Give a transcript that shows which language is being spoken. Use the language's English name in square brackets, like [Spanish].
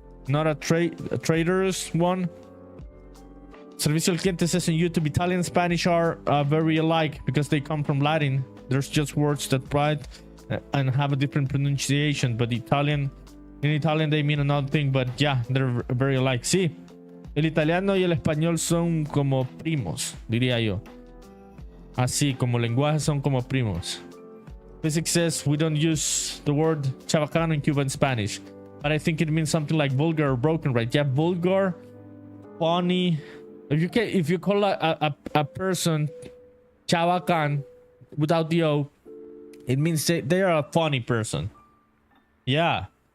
[English] Not a traitorous one? Servicio al cliente says on YouTube, Italian and Spanish are very alike because they come from Latin. There's just words that bite and have a different pronunciation, but in Italian they mean another thing, but yeah, they're very alike. [Spanish] Sí, el italiano y el español son como primos, diría yo. Así como lenguajes son como primos. [English] Physics says we don't use the word chabacano in Cuban Spanish, but I think it means something like vulgar or broken, right? Yeah, vulgar, funny. If you call a person chabacan without the O, it means they are a funny person. Yeah.